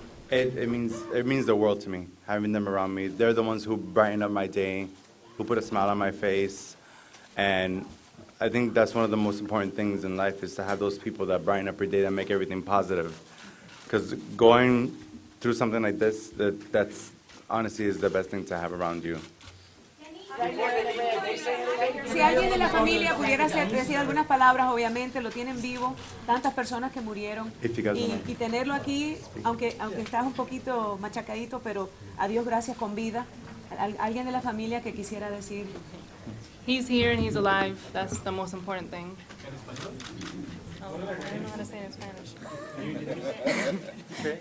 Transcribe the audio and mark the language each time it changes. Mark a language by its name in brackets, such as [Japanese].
[English] It means the world to me, having them around me. They're the ones who brighten up my day, who put a smile on my face, and I think that's one of the most important things in life, is to have those people that brighten up your day, that make everything positive. Because going through something like this, that's honestly is the best thing to have around you. [Spanish] Si alguien de la familia pudiera decir algunas palabras, obviamente lo tienen vivo, tantas personas que murieron, y tenerlo aquí, aunque estás un poquito machacadito, pero a Dios gracias con vida. Alguien de la familia que quisiera decir. [English] He's here and he's alive. That's the most important thing. I don't know how to say it in Spanish.